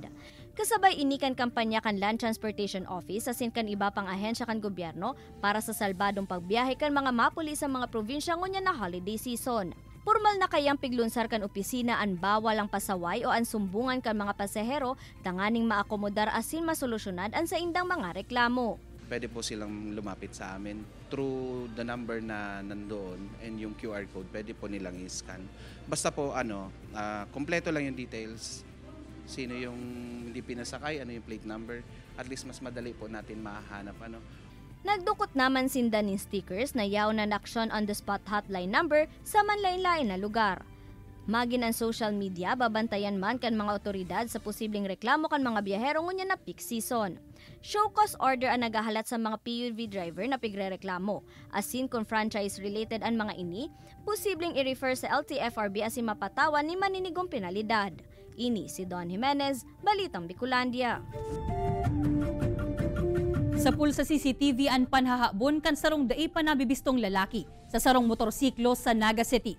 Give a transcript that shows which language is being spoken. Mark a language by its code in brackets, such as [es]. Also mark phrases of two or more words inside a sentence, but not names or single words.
[bik] Kasabay inikan kampanya kan Land Transportation Office asin kan iba pang ahensya kan gobyerno para sa salbadong pagbiyahe kan mga mapuli sa mga probinsya ngunya na [en] holiday season. [bik] Formal na kayang piglunsar kan opisina an bawal ang pasaway o an sumbungan kan mga pasahero tanganing maakomodar asin masolusyonan an sa indang mga reklamo. [tl] Pwede po silang lumapit sa amin [en] through the number [tl] na nandoon and yung [en] QR code [tl] pwede po nilang i-scan. Basta po kompleto lang yung details. Sino yung hindi pinasakay, ano yung plate number. At least mas madali po natin mahanap [bik] Nagdukot naman sinda ng stickers na yaw na [en] action on the spot hotline number [bik] sa manlain-lain na lugar. Magin ang social media, babantayan man kan mga otoridad sa posibleng reklamo kan mga biyahero ngunya na [en] peak season. Show cause order [bik] ang nagahalat sa mga [en] PUV driver [bik] na pigrereklamo. Asin kung franchise-related ang mga ini, posibleng i-refer sa LTFRB asin mapatawan ni maninigong penalidad. Ini si Don Jimenez, Balitang Bicolandia. Sa pool sa CCTV ang panhahabon kan sarong dai pa nabibistong lalaki sa sarong motorsiklo sa Naga City.